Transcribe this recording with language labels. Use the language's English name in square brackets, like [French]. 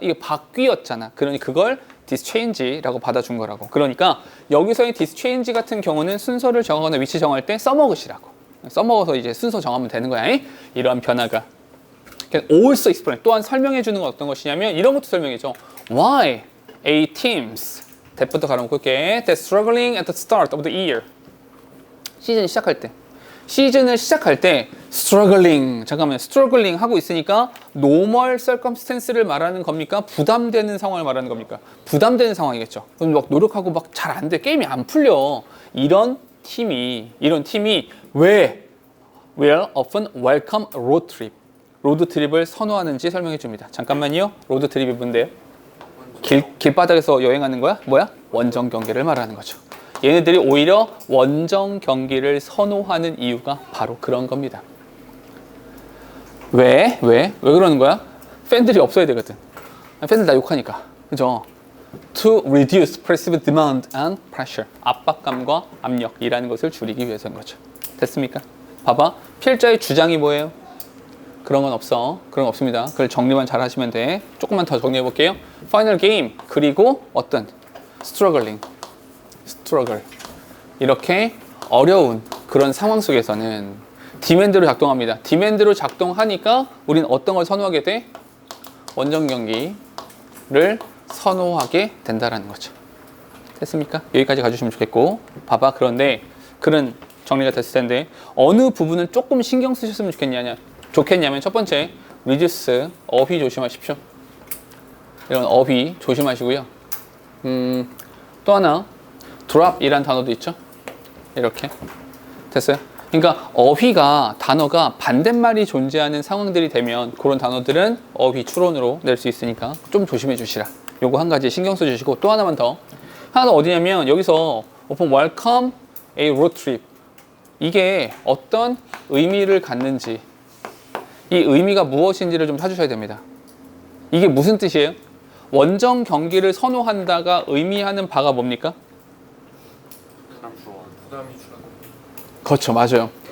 [Korean] 이게 바뀌었잖아. 그러니 그걸 dischange라고 받아준 거라고. 그러니까 여기서의 dischange 같은 경우는 순서를 정하거나 위치 정할 때 써먹으시라고. 써먹어서 이제 순서 정하면 되는 거야. 이러한 변화가. [English] also explain. [Korean] 또한 설명해 주는 건 어떤 것이냐면 이런 것도 설명해줘. [English] Why a teams that부터 [Korean] 가려놓고 올게. [English] That's struggling at the start of the year. [Korean] 시즌을 시작할 때 struggling 하고 있으니까 normal circumstance를 말하는 겁니까? 부담되는 상황을 말하는 겁니까? 부담되는 상황이겠죠. 그럼 막 노력하고 막 잘 안 돼. 게임이 안 풀려. 이런 팀이 왜 [English] will often welcome road trip. [Korean] 로드 트립을 선호하는지 설명해 줍니다. 잠깐만요. 로드 트립이 뭔데요? 길바닥에서 여행하는 거야? 뭐야? 원정 경기를 말하는 거죠. 얘네들이 오히려 원정 경기를 선호하는 이유가 바로 그런 겁니다. 왜 그러는 거야? 팬들이 없어야 되거든. 팬들 다 욕하니까. 그죠? [English] To reduce perceived demand and pressure. [Korean] 압박감과 압력이라는 것을 줄이기 위해서인 거죠. 됐습니까? 봐봐. 필자의 주장이 뭐예요? 그런 건 없어. 그런 거 없습니다. 그걸 정리만 잘 하시면 돼. 조금만 더 정리해 볼게요. [English] Final game. [Korean] 그리고 어떤? [English] Struggle. [Korean] 이렇게 어려운 그런 상황 속에서는 디맨드로 작동합니다. 디맨드로 작동하니까 우린 어떤 걸 선호하게 돼? 원정 경기를 선호하게 된다라는 거죠. 됐습니까? 여기까지 가주시면 좋겠고, 봐봐. 그런데 그런 정리가 됐을 텐데 어느 부분은 조금 신경 쓰셨으면 좋겠냐면 첫 번째, reduce, 어휘 조심하십시오. 이런 어휘 조심하시고요. 또 하나, drop이란 단어도 있죠. 이렇게 됐어요? 그러니까 어휘가, 단어가 반대말이 존재하는 상황들이 되면 그런 단어들은 어휘 추론으로 낼 수 있으니까 좀 조심해 주시라. 요거 한 가지 신경 써 주시고, 또 하나만 더. 하나 더 어디냐면 여기서 [English] open welcome a road trip. [Korean] 이게 어떤 의미를 갖는지, 이 의미가 무엇인지를 좀 찾으셔야 됩니다. 이게 무슨 뜻이에요? 원정 경기를 선호한다가 의미하는 바가 뭡니까? 부담이 줄어든. 그렇죠, 맞아요.